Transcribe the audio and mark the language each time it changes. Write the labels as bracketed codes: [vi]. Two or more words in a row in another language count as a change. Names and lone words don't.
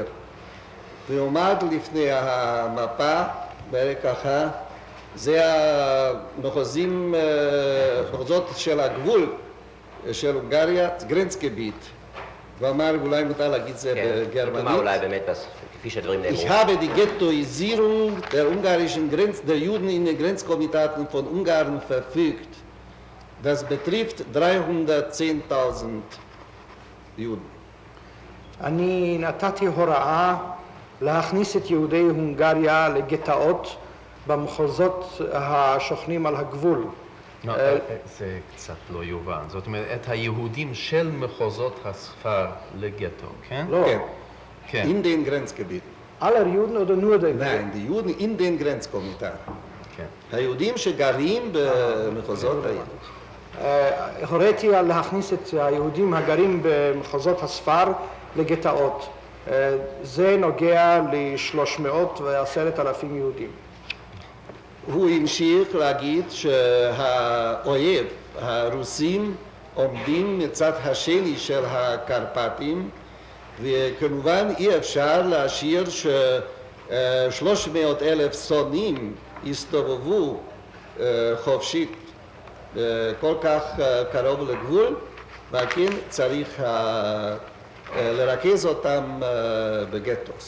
[he] ועומד לפני המפה, בערך ככה, זה המחוזות של הגבול של הונגריה, גרנצקביט. ואמר, אולי מותר להגיד זה בגרמנית. מה אולי באמת, כפי שהדברים נאמרו. [de] Ich habe die Ghettoisierung der ungarischen der Juden in den Grenzkomitaten von Ungarn verfügt. Das betrifft 310,000 Juden. [he] אני נתתי הוראה להכניס את יהודי הונגריה לגטאות במחוזות השוכנים על הגבול. זה קצת לא יובן. זאת אומרת, את היהודים של מחוזות הספר לגטו, כן? לא. כן. [de] In den Grenzgebieten. aller Juden oder nur den? Nein, die Juden in den Grenzkomitaten. [he] כן. היהודים שגרים במחוזות האלה. הוריתי להכניס את היהודים הגרים במחוזות הספר לגטאות. זה נוגע ל310,000 יהודים. הוא המשיך להגיד שהאויב, הרוסים, עומדים מצד השני של הקרפטים, וכמובן אי אפשר להשאיר ש300,000 שונאים יסתובבו חופשית כל כך קרוב לגבול, ועל כן צריך לרכז אותם בגטוס.